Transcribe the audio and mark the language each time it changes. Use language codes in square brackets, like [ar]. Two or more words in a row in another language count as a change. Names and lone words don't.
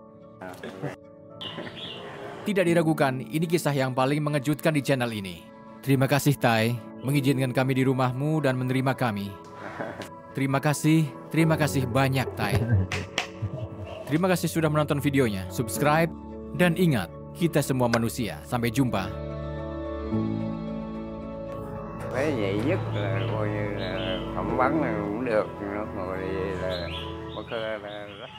[id] Tidak diragukan, ini kisah yang paling mengejutkan di channel ini. Terima kasih Tai, mengizinkan kami di rumahmu dan menerima kami. Terima kasih banyak Tai. Terima kasih sudah menonton videonya, subscribe, dan ingat, kita semua manusia. Sampai jumpa. [vi] Cái vậy nhất là coi như là phỏng vấn cũng được, rồi là